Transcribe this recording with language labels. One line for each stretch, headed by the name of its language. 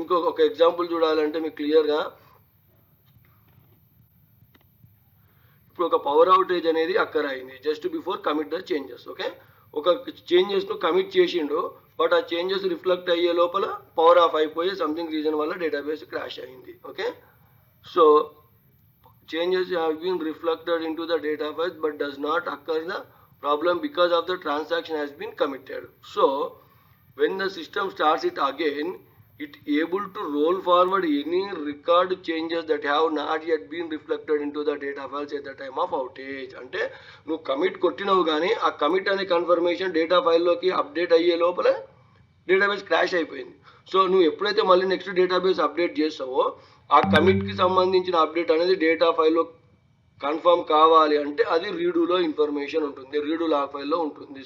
Telugu: ఒక ఎగ్జాంపుల్ చూడాలంటే మీకు క్లియర్గా, ఇప్పుడు ఒక పవర్ అవుటేజ్ అనేది అక్కర్ అయింది just before commit the changes. Okay. ఒక చేంజెస్ను కమిట్ చేసిండు, బట్ ఆ చేంజెస్ రిఫ్లెక్ట్ అయ్యే లోపల పవర్ ఆఫ్ అయిపోయి సంథింగ్ రీజన్ వల్ల డేటాబేస్ క్రాష్ అయింది. Okay.
English: So changes have been reflected into the data files but does not occur the problem because of the transaction has been committed. So when the system starts it again, it able to roll forward any record changes that have not yet been reflected into the data files at the time of outage.
Telugu: అంటే నువ్వు commit కొట్టినావు కానీ ఆ commit అనే confirmation data ఫైల్లోకి update అయ్యే లోపల database crash అయిపోయింది. So నువ్వు ఎప్పుడైతే మళ్ళీ నెక్స్ట్ డేటాబేస్ అప్డేట్ చేస్తావో ఆ కమిట్కి సంబంధించిన అప్డేట్ అనేది డేటా ఫైల్లో కన్ఫర్మ్ కావాలి అంటే అది రీడూలో ఇన్ఫర్మేషన్ ఉంటుంది, రీడు లాక్ ఫైల్లో ఉంటుంది.